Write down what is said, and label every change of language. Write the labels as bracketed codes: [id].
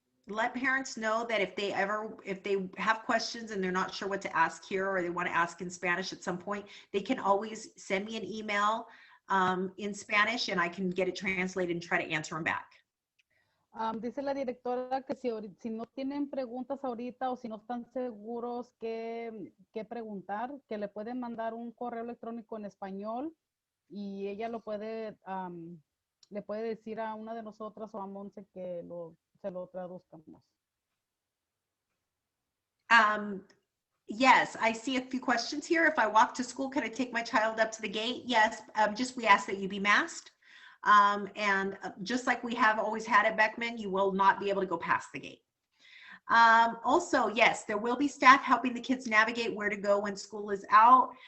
[en] Let parents know that if they have questions and they're not sure what to ask here, or they want to ask in Spanish at some point, they can always send me an email in Spanish and I can get it translated and try to answer them back. [es] Dice la directora que si no tienen preguntas ahorita o si no están seguros qué preguntar, que le pueden mandar un correo electrónico en español y ella le puede decir a una de nosotras o a Monse que se lo traduzcamos. [en] Yes, I see a few questions here. If I walk to school, can I take my child up to the gate? Yes, we ask that you be masked. And just like we have always had at Beckman, you will not be able to go past the gate. Also, yes, there will be staff helping the kids navigate where to go when school is out.